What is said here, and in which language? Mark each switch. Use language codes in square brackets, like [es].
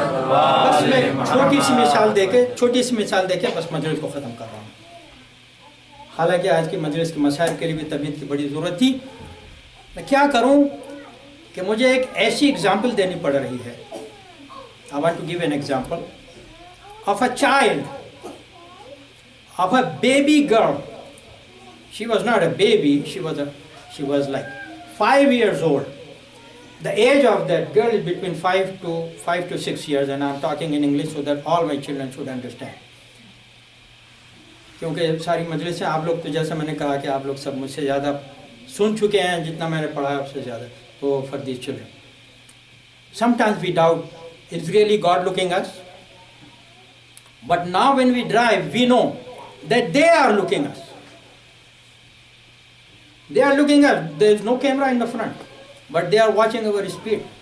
[ur] بس میں چھوٹی سی مثال دے کے بس مجلس کو ختم کر رہا ہوں. حالانکہ آج کی مجلس کے مسائل کے لیے بھی طبیعت کی بڑی ضرورت تھی. میں کیا کروں کہ مجھے ایک ایسی اگزامپل دینی پڑ رہی ہے [en] I want to give an example of a child, of a baby girl. She was not a baby, she was like 5 years old. The age of that girl is between 5 to 6 years, and I'm talking in English so that all my children should understand. [ur] کیونکہ ساری مجلس سے آپ لوگ تو جیسا میں نے کہا کہ آپ لوگ سب مجھ سے زیادہ سن چکے ہیں، جتنا میں نے پڑھا ہے اس سے زیادہ. [en] تو for these children, sometimes we doubt, is really God looking us? But now when we drive, we know that they are looking us. They are looking us. There is no camera in the front, but they are watching our speed.